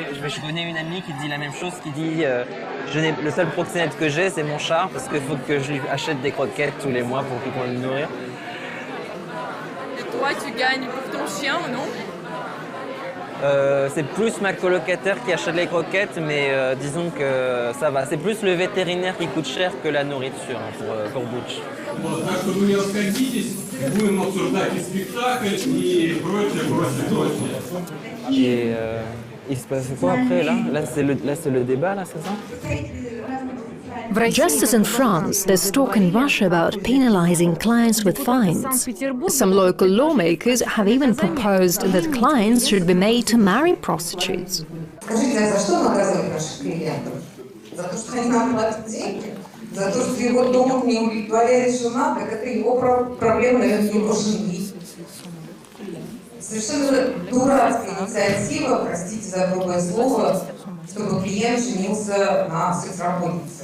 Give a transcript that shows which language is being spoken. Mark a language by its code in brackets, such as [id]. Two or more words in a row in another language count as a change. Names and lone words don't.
[fr] Je connais une amie qui dit la même chose, qui dit le seul proxénète que j'ai c'est mon chat parce qu'il faut que je lui achète des croquettes tous les mois pour qu'il puisse le nourrir. Et toi tu gagnes pour ton chien ou non? C'est plus ma colocataire qui achète les croquettes, mais disons que ça va. C'est plus le vétérinaire qui coûte cher que la nourriture pour Butch. [ru] Так что вы не расходитесь, будем обсуждать и спектакль, и прочее. [fr] Et il se passe quoi après là? Là c'est le débat là, c'est ça? [en] Just as in France, there's talk in Russia about penalizing clients with fines. Some local lawmakers have even proposed that clients should be made to marry prostitutes. [ru] Скажите, а за что наказывать наших клиентов? За то, что они нам платят деньги? За то, что его дом не удовлетворяет жена, так это его проблема, наверное, его жены. Совершенно дурацкая инициатива, простите за грубое слово, чтобы клиент женился на секс-работнице.